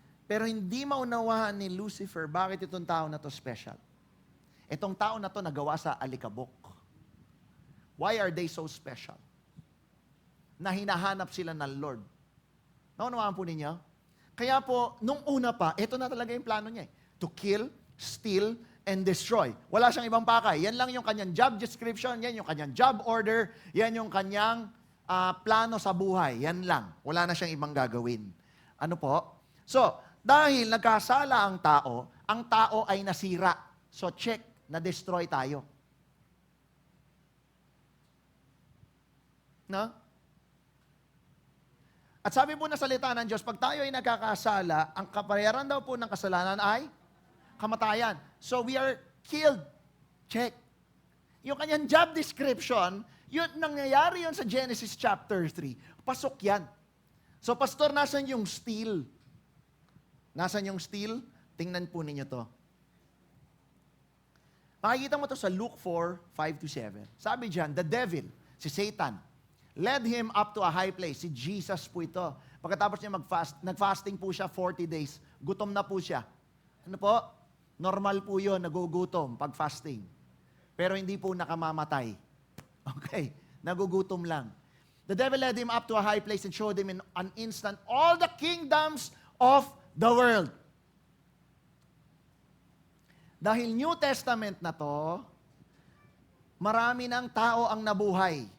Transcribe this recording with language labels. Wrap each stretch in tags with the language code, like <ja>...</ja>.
<tl>Pero hindi maunawaan ni Lucifer bakit itong tao na to special. Itong tao na to nagawa sa alikabok.</tl> <en>Why are they so special?</en> <tl>Na hinahanap sila ng Lord. Naunawaan po ninyo? Kaya po, nung una pa, ito na talaga yung plano niya eh.</tl> <en>To kill, steal, and destroy.</en> <tl>Wala siyang ibang pakay. Yan lang yung kanyang job description, yan yung kanyang job order, yan yung kanyang plano sa buhay. Yan lang. Wala na siyang ibang gagawin. Ano po? So, dahil nagkasala ang tao ay nasira. So, check, na-destroy tayo. No? At sabi po na salita ng Diyos, pag tayo ay nagkakasala, ang kapayaran daw po ng kasalanan ay kamatayan.</tl> <en>So we are killed.</en> <tl>Check. Yung kanyang job description, yun, nangyayari yun sa Genesis chapter 3. Pasok yan. So pastor, nasan yung steal? Nasan yung steal? Tingnan po ninyo to. Makikita mo to sa</tl> <en>Luke 4, 5-7.</en> <tl>Sabi dyan,</tl> <en>the devil, si Satan, led him up to a high place.</en> <tl>Si Jesus po ito. Pagkatapos niya nag-fasting po siya 40 days. Gutom na po siya. Ano po? Normal po yun, nagugutom pag fasting. Pero hindi po nakamamatay. Okay, nagugutom lang.</tl> <en>The devil led him up to a high place and showed him in an instant all the kingdoms of the world.</en> <tl>Dahil New Testament na to, marami ng tao ang nabuhay.</tl>